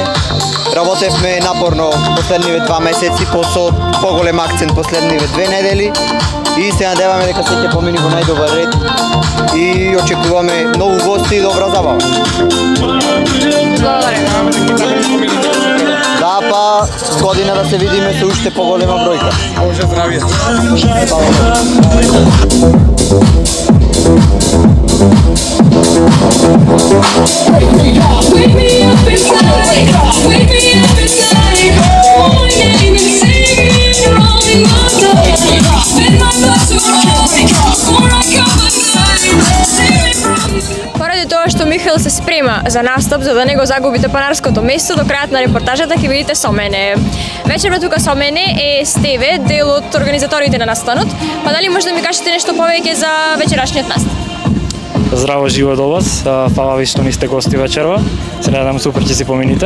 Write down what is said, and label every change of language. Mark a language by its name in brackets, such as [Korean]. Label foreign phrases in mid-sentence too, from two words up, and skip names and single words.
[Macedonian] Работевме напорно последниве 2 месеци, со поголем акцент последниве 2 недели и се надеваме дека се ќе помини во најдобар ред и очекуваме нови гости и добра забава. Да, па година да се видиме со уште поголема бројка. Боже здравје. [English] Wake me up inside, wake me up inside. Oh, my name is singing, rolling my toes. Spin my butt to roll, before I come alive. Save me from [Macedonian] Поради тоа што Михаил се спрема за настап, за да не го загубите панарското место, до крајот на репортажата ќе видите со мене. Вечерва тука со мене е Стеве, дел од организаторите на настанот. Па дали може да ми кажете нешто повеќе за вечерашниот настан? Здраво живо до вас, фала ви што ни сте гости вечерва, се надам супер ќе си помините.